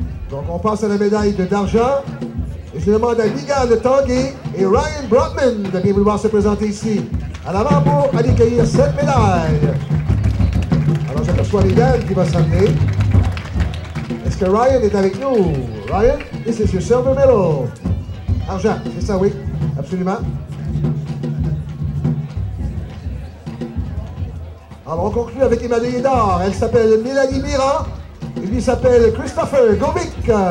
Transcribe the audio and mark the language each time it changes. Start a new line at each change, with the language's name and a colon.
French: Donc, on passe à la médaille d'argent. Et je demande à Miguel Tanguay et Ryan Brotman de bien vouloir se présenter ici, à l'avant pour aller cueillir cette médaille. Alors, j'aperçois Miguel qui va s'amener. Est-ce que Ryan est avec nous?
English: Ryan, this is your silver medal.
French: Argent, c'est ça, oui, absolument. Alors, on conclut avec les médaillés d'or. Elle s'appelle Mélanie Mirand. Et lui s'appelle Christopher Govic.